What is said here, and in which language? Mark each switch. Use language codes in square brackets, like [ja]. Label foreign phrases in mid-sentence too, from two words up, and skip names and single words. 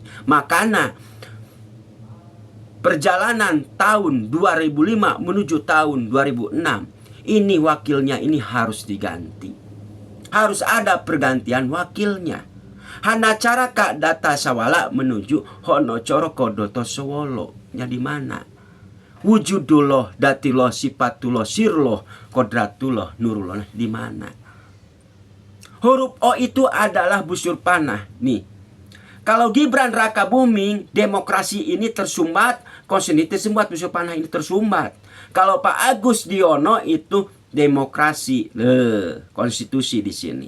[id] Makanya perjalanan tahun 2005 menuju tahun 2006, ini wakilnya ini harus diganti. Harus ada pergantian wakilnya. Hana cara Kak data sawala menuju Hono Coro Kodoto Sowolo. Nya di mana? Wujudullah, datillah, sifatullah, sirullah, kodratullah, nurullah, di mana? Huruf O itu adalah busur panah. Nih. Kalau Gibran Rakabuming, demokrasi ini tersumbat, konstitusi tersumbat, busur panah ini tersumbat. Kalau Pak Agus Diono itu demokrasi, konstitusi di sini.